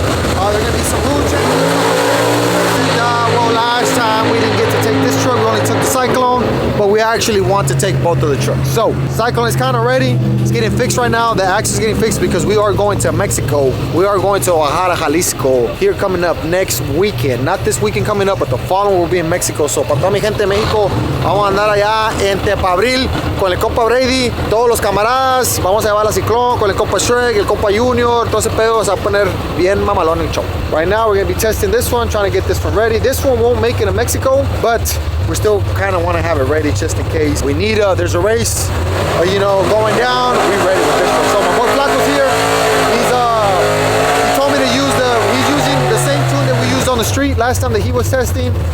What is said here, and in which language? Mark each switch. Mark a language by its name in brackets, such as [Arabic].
[English] There are gonna be some rule changes. Well, last time we didn't get to take this truck, we only took the Cyclone, but we actually want to take both of the trucks. So Cyclone is kind of ready. It's getting fixed right now. The axle is getting fixed because we are going to Mexico. We are going to Guadalajara, Jalisco here coming up next weekend. Not this weekend coming up, but the following will be in Mexico. [Spanish] So para toda mi gente de México, vamos a andar allá en Tepabril con el compa Brady, todos los camaradas. Vamos a llevar la Cyclone con el compa Shrek, el compa Junior. Todo ese pedo se va a poner bien mamalón el show. [English] Right now we're going to be testing this one, trying to get this one ready. This one won't make it in Mexico, but we still kind of want to have it ready just in case we need there's a race, going down. We're ready with this one. So my boy Flaco's here. He told me to use he's using the same tune that we used on the street last time that he was testing.